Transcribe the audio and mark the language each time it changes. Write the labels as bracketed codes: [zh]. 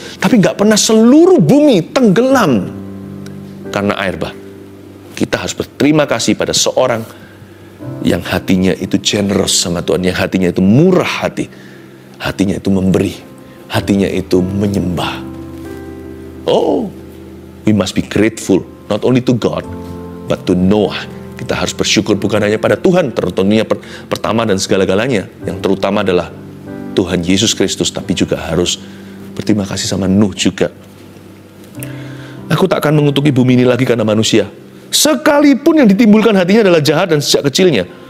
[id] Tapi nggak pernah seluruh bumi tenggelam karena air bah. Kita harus berterima kasih pada seorang yang hatinya itu generous sama Tuhan, yang hatinya itu murah hati, hatinya itu memberi, hatinya itu menyembah. [en] Oh, we must be grateful, not only to God, but to Noah. [id] Kita harus bersyukur bukan hanya pada Tuhan, tentunya pertama dan segala-galanya. Yang terutama adalah Tuhan Yesus Kristus, tapi juga harus berterima kasih sama Nuh juga. Aku tak akan mengutuki bumi ini lagi karena manusia. Sekalipun yang ditimbulkan hatinya adalah jahat dan sejak kecilnya.